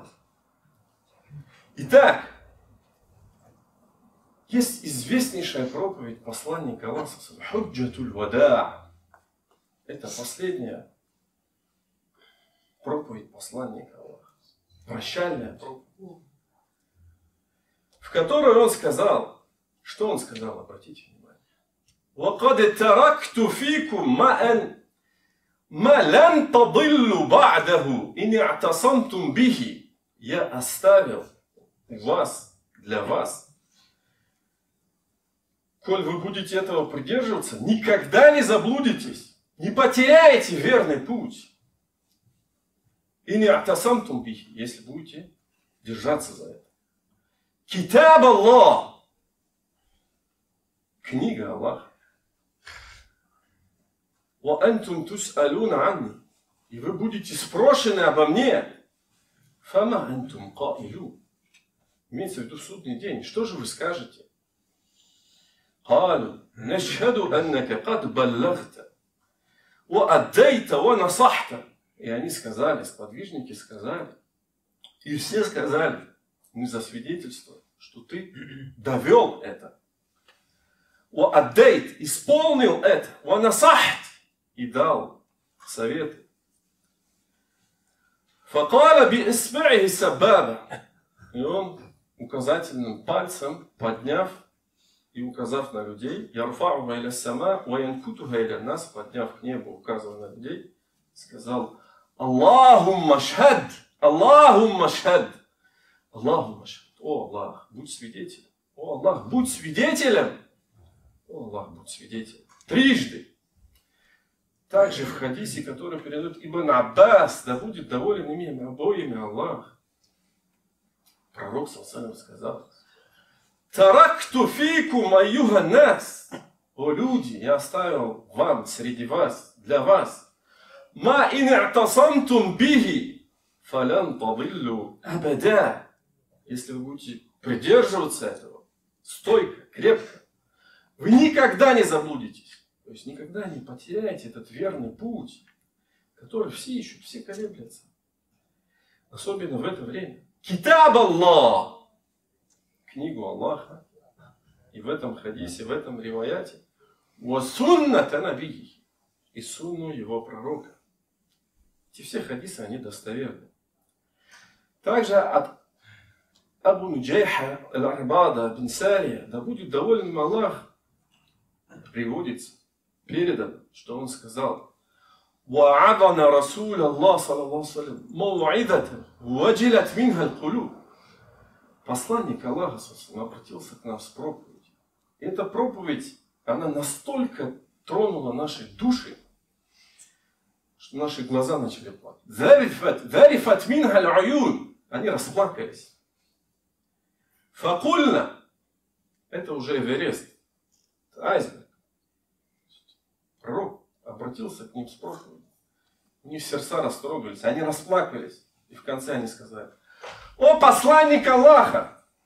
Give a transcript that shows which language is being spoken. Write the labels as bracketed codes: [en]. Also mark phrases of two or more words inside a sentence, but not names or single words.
[ru] Итак, есть известнейшая проповедь посланника Аллаха, [ar] حجة الوداع. [ru] Это последняя проповедь посланника Аллаха. Прощальная проповедь. В которой он сказал, что он сказал, обратите внимание. [ar] وَقَدْ تَرَكْتُ فِيكُمْ مَا لَنْ تَضِلُّ بَعْدَهُ إِنِ اعْتَصَمْتُمْ بِهِ. [ru] Я оставил вас, для вас. Коль вы будете этого придерживаться, никогда не заблудитесь, не потеряете верный путь. И не [ar] اعتصمتم به, [ru] если будете держаться за это. [ar] كتاب الله. [ru] Книга Аллаха. [ar] وأنتم تسألون عني. [ru] И вы будете спрошены обо мне. [ar] فما أنتم قائلون. [ru] Имеется в виду судный день. Что же вы скажете? [ar] قالوا نشهد أنك قد بلغت وأديت ونصحت. [ru] И они сказали, сподвижники сказали, и все сказали, мы засвидетельствуем, что ты довел это. وأديت, исполнил это. ونصحت, и дал советы. [ar] فقال بإصبعه السبابة. [ru] И он указательным пальцем, подняв и указав на людей, [ar] يرفعها إلى السماء وينكتها إلى الناس, [ru] подняв к небу, указывая на людей, сказал: [ar] اللهم اشهد اللهم اشهد اللهم اشهد. [ru] О Аллах, будь свидетелем. О Аллах, будь свидетелем. О Аллах, будь свидетелем. Трижды. Также в хадисе, который передает Ибн Аббас, да будет доволен ими обоими Аллах. Пророк саллаллаху сказал: [ar] تركت فيكم أيها الناس. [ru] О люди, я оставил вам, среди вас, для вас. [ar] ما إن اعتصمتم به فلن تضلوا أبدا. [ru] Если вы будете придерживаться этого, стойко, крепко, вы никогда не заблудитесь. То есть никогда не потеряете этот верный путь, который все ищут, все колеблятся. Особенно в это время. [ar] كتاب الله. [ru] Книгу Аллаха. И в этом хадисе, в этом риваяте. [ar] وسنة نبيه. [ru] И сунну его пророка. Эти все хадисы, они достоверны. Также от Абу Нуджайха аль-Арбада бин Сария, да будет доволен им Аллах, приводится, передано, что он сказал: [ar] «وعظنا رسول الله صلى الله عليه وسلم موعظة وجلت منها القلوب». [ru] Посланник Аллаха обратился к нам с проповедью. И эта проповедь, она настолько тронула наши души, что наши глаза начали плакать. [ar] «ذرفت منها العيون». [ru] Они расплакались. «Факульна». Это уже Эверест. Это айсберг. Пророк обратился к ним с проповедью. У них сердца растрогались, они расплакались. И в конце они сказали: «О посланник Аллаха!